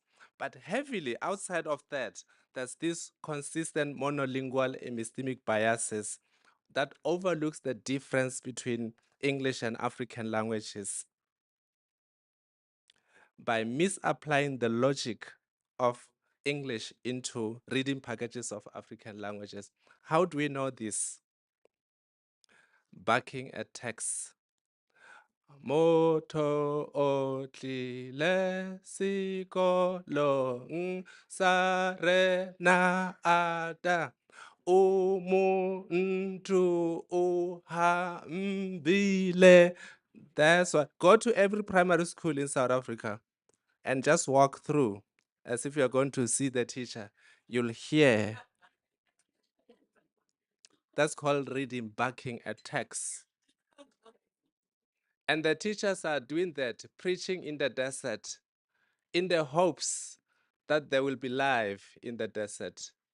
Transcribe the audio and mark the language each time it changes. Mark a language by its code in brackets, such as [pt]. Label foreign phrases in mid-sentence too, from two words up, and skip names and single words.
[en] But heavily outside of that, there's this consistent monolingual epistemic biases that overlooks the difference between English and African languages by misapplying the logic of English into reading packages of African languages. How do we know this? Backing a text. [nso] Motho o tlile sekolong sa rena ata [zu] o muntu o hambile. [en] That's what. Go to every primary school in South Africa and just walk through as if you're going to see the teacher. You'll hear. That's called reading, backing a text. And the teachers are doing that, preaching in the desert, in the hopes that they will be live in the desert.